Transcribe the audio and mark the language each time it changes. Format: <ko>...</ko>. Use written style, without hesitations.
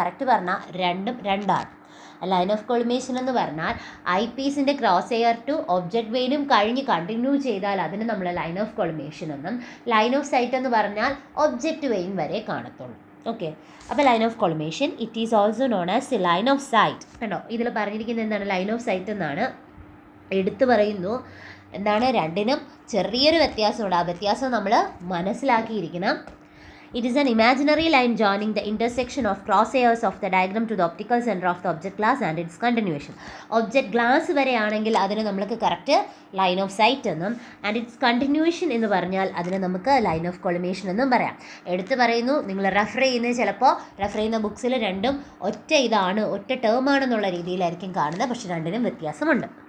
<ml>Correct പറഞ്ഞാൽ രണ്ടാണ്. Line of collimation എന്ന് പറഞ്ഞാൽ ഐ പീസിൻ്റെ ക്രോസ് എയർ ടു ഒബ്ജക്റ്റ് വെയിനും കഴിഞ്ഞ് കണ്ടിന്യൂ ചെയ്താൽ അതിന് നമ്മൾ ലൈൻ ഓഫ് കൊളിമേഷൻ എന്നും, ലൈൻ ഓഫ് സൈറ്റ് എന്ന് പറഞ്ഞാൽ ഒബ്ജക്റ്റ് വെയിൻ വരെ കാണത്തുള്ളൂ.</ml> <en>Okay, അപ്പോൾ line of collimation it is also known as line of sight.</en> <ml>കണ്ടോ, ഇതിൽ പറഞ്ഞിരിക്കുന്നത് എന്താണ്, ലൈൻ ഓഫ് സൈറ്റ് എന്നാണ്. എടുത്തു പറയുന്നു എന്താണ്, രണ്ടിനും ചെറിയൊരു വ്യത്യാസമുണ്ട്. ആ വ്യത്യാസം നമ്മൾ മനസ്സിലാക്കിയിരിക്കണം.</ml> <en>It is an imaginary line joining the intersection of crosshairs of the diagram to the optical center of the object glass and its continuation.</en> <ml>Object glass വരെയാണെങ്കിൽ അതിന് നമുക്ക് കറക്റ്റ് ലൈൻ ഓഫ് സൈറ്റ് എന്നും,</ml> <en>and its continuation</en> <ml>എന്ന് പറഞ്ഞാൽ അതിന് നമുക്ക് line of collimation എന്നും പറയാം. എടുത്തു പറയുന്നു, നിങ്ങൾ റെഫർ ചെയ്യുന്ന ബുക്സിൽ രണ്ടും ഒറ്റ ടേം ആണെന്നുള്ള രീതിയിലായിരിക്കും കാണുന്നത്, പക്ഷെ രണ്ടിനും വ്യത്യാസമുണ്ട്.</ml>